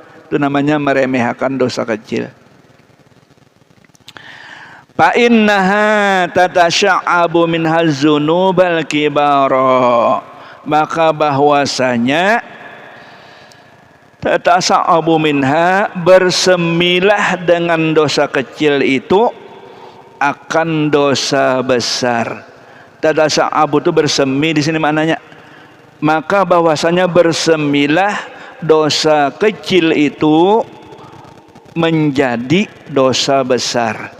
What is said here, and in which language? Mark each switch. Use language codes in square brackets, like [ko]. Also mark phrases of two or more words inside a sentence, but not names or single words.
[id] Itu namanya meremehkan dosa kecil. [ar] Fa innaha tatasya'abu minhaz dzunubal kibara. [id] Maka bahwasanya [ar] tatasya'abu minha, [id] bersemilah dengan dosa kecil itu akan dosa besar. Tatasya'abu itu bersemi, di sini maknanya. Maka bahwasanya bersemilah dosa kecil itu menjadi dosa besar.